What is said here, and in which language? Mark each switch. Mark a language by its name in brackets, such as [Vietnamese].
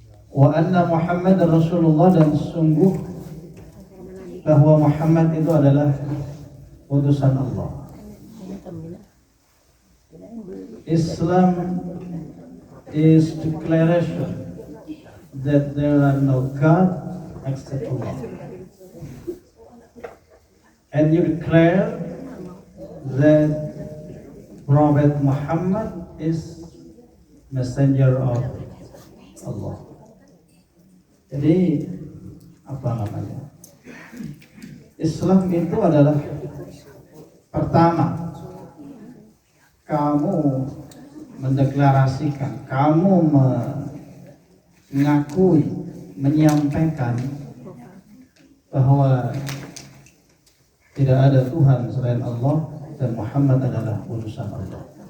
[Arabic] Wa anna Muhammad Rasulullah, [Indonesian] dan sungguh bahwa Muhammad itu adalah utusan Allah. [English] Islam is declaration that there are no God except Allah, and you declare that Prophet Muhammad is messenger of Allah. [Indonesian] Jadi apa namanya? Islam itu adalah pertama, kamu mendeklarasikan, kamu mengakui, menyampaikan bahwa tidak ada Tuhan selain Allah dan Muhammad adalah utusan Allah.